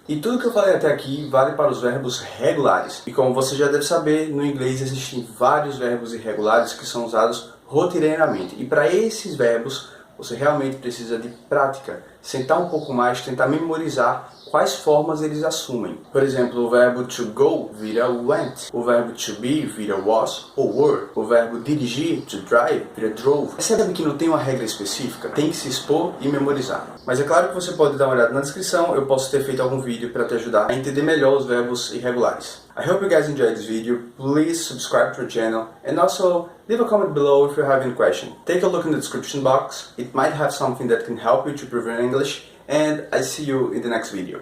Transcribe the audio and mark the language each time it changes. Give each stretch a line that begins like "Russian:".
Portuguese: E tudo que eu falei até aqui vale para os verbos regulares. E como você já deve saber, no inglês existem vários verbos irregulares que são usados rotineiramente. E para esses verbos, você realmente precisa de prática, sentar um pouco mais, tentar memorizar quais formas eles assumem. Por exemplo, o verbo to go vira went, o verbo to be vira was ou were, o verbo dirigir, to drive, vira drove. Percebe que não tem uma regra específica? Tem que se expor e memorizar. Mas é claro que você pode dar uma olhada na descrição, eu posso ter feito algum vídeo para te ajudar a entender melhor os verbos irregulares.
English: I hope you guys enjoyed this video. Please subscribe to our channel and also leave a comment below if you have any question. Take a look in the description box. It might have something that can help you to improve your English. And I see you in the next video.